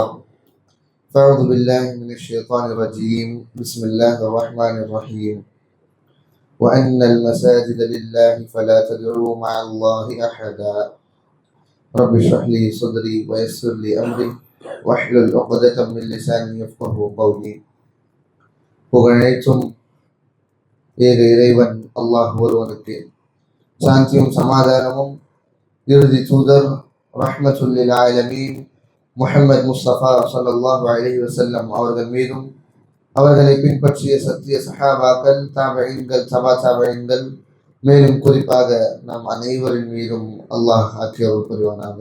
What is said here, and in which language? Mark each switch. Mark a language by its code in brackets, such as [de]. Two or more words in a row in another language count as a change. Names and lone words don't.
[ar] فأعوذ بالله من الشيطان الرجيم. بسم الله الرحمن الرحيم. وأن المساجد لله فلا تدعوا مع الله أحدا. رب اشرح لي صدري ويسر لي أمري واحلل عقدة من لساني يفقهوا قولي. [ta] புகழனைத்தும் ஏக இறைவன் அல்லாஹ் ஒருவனுக்கு. சாந்தியும் சமாதானமும் இறுதி தூதர் [ar] رحمة للعالمين [ta] முஹம்மது முஸ்தபா [ar] صلى الله عليه وسلم [ta] அவர்கள் மீதும் அவர்களை பின்பற்றிய சத்திய சஹாபாக்கள் தாபஈன்கள் தபா தாபஈன்கள் மேலும் குறிப்பாக நாம் அனைவரின் மீதும் அல்லாஹ் ஆக்கியவர் புரிவானாக.